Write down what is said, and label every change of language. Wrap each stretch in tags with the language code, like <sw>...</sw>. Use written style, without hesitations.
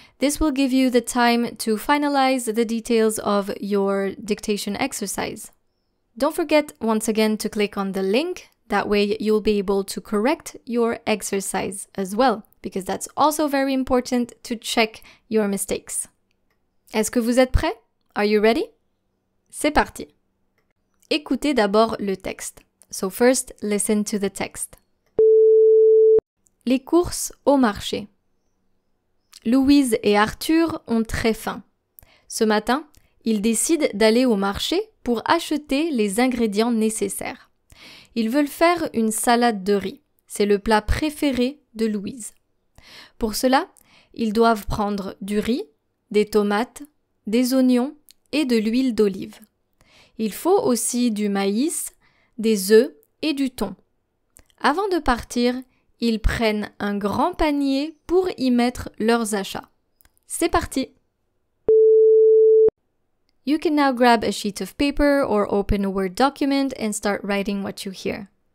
<en>This will give you the time to finalize the details of your dictation exercise. Don't forget once again to click on the link. That way you'll be able to correct your exercise as well, because that's also very important to check your mistakes.</en> <fr>Est-ce que vous êtes prêts?</fr> <en>Are you ready?</en> <fr>C'est parti! Écoutez d'abord le texte.</fr> <en>So first, listen to the text.</en> <fr>Les courses au marché. Louise et Arthur ont très faim. Ce matin, ils décident d'aller au marché pour acheter les ingrédients nécessaires. Ils veulent faire une salade de riz. C'est le plat préféré de Louise. Pour cela, ils doivent prendre du riz, des tomates, des oignons et de l'huile d'olive. Il faut aussi du maïs, des œufs et du thon. Avant de partir, ils prennent un grand panier pour y mettre leurs achats. C'est parti!</fr> <en>You can now grab a sheet of paper or open a Word document and start writing what you hear.</en>